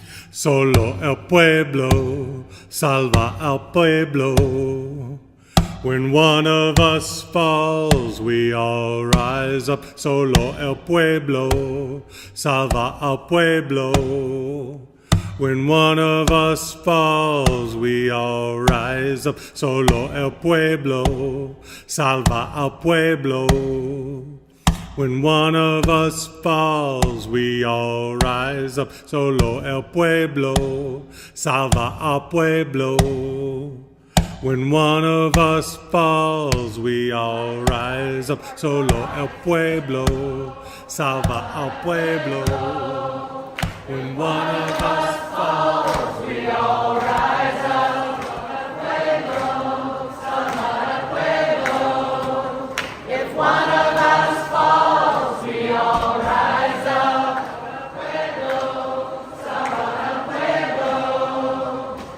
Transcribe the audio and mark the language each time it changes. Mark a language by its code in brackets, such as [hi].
[es] Solo el pueblo salva al pueblo. [en] When one of us falls, we all rise up. [es] Solo el pueblo salva al pueblo. [en] When one of us falls, we all rise up. [es] Solo el pueblo salva al pueblo. [en] When one of us falls, we all rise up. [es] Solo el pueblo salva al pueblo. [en] When one of us falls, we all rise up. [es] Solo el pueblo salva al pueblo. [en] When one of us falls, we all rise up. [es] Pueblo, salva al pueblo. [en] If one of us falls, we all rise up. [es] Pueblo, salva al pueblo.